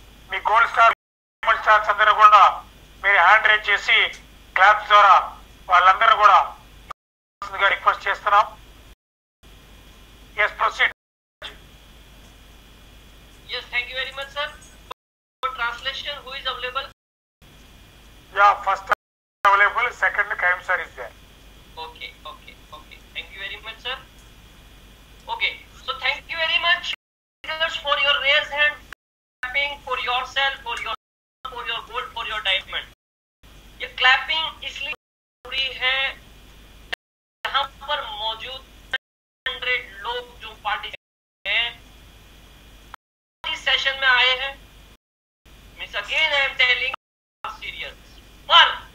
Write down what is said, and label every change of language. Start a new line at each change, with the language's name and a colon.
Telugu: మీ gold star, diamond stars అందరూ కూడా మీరు హ్యాండ్ రేజ్ చేసి క్లాప్స్ ద్వారా వాళ్ళందరూ కూడా రిక్వెస్ట్ చేస్తున్నాం.
English: Yes, proceed. Yes, thank you very much sir. For translation, who is available? First available, second Kayum sir is there. Okay. Thank you very much sir. Okay, so thank you very much for your raised hand, clapping for yourself, for your gold, for your diamond.
Hindi: ये clapping इसलिए जरूरी है यहाँ पर मौजूद 100 लोग जो participate हैं इस सेशन में आए हैं.
English: Miss again I am telling serious,
Hindi: पर